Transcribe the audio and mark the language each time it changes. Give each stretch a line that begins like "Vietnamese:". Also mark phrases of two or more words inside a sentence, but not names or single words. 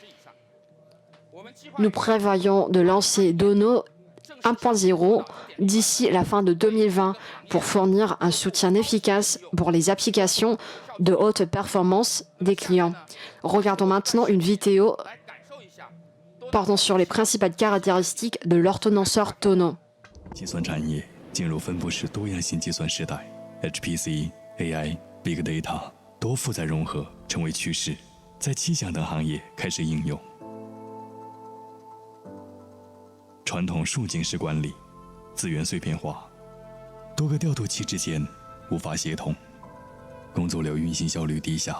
French: Nous prévoyons de lancer Dono 1.0 d'ici la fin de 2020 pour fournir un soutien efficace pour les applications de haute performance des clients. Regardons maintenant une vidéo portant sur les principales caractéristiques de l'ordonnanceur Dono.
Chinese: 计算产业进入分布式多样性计算时代 ，HPC、AI、
English: Big Data
Chinese: 多负载融合成为趋势，在气象等行业开始应用。传统数景式管理，资源碎片化，多个调度器之间无法协同，工作流运行效率低下。